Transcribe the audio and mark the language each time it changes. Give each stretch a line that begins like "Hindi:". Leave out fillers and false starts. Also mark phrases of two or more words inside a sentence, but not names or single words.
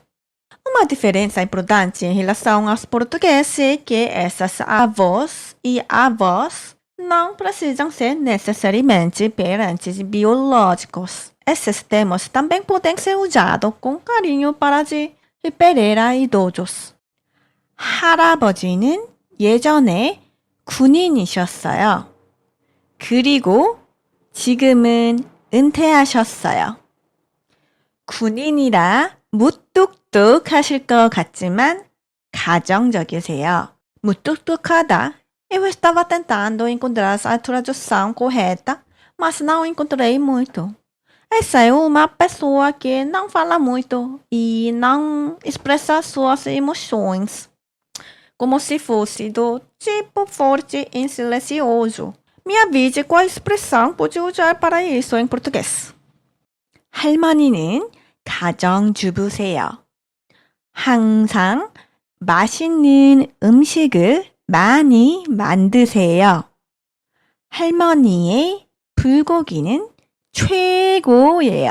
Portuguese: Uma diferença importante em relação aos portugueses é que essas avós e avós não precisam ser necessariamente parentes biológicos. Esses termos também podem ser usados com carinho para se referir a idosos.
Korean: 할아버지는 예전에 군인이셨어요. 그리고 지금은 은퇴하셨어요. 군인이라 무뚝뚝하실 것 같지만 가정적이세요. 무뚝뚝하다.
Portuguese: Eu estava tentando encontrar a tradução correta, mas não encontrei muito. Essa é uma pessoa que não fala muito e não expressa suas emoções, como se fosse do tipo forte e silencioso. Me avise qual expressão pode usar para isso em português.
Korean: 할머니는 가정주부세요. 항상 맛있는 음식을 많이 만드세요. 할머니의 불고기는 최고예요.